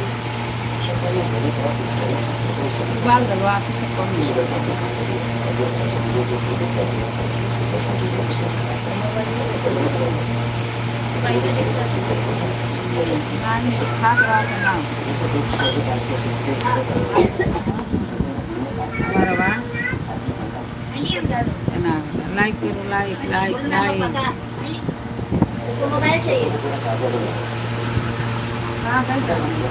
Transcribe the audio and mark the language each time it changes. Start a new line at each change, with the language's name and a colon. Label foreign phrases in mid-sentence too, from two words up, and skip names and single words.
Italian: Guarda, lo apri secondo Anni guarda, no. Guarda, va.
Hindi: ना लाइक करो लाइक लाइक लाइक उसको मोबाइल चाहिए हाँ गई तो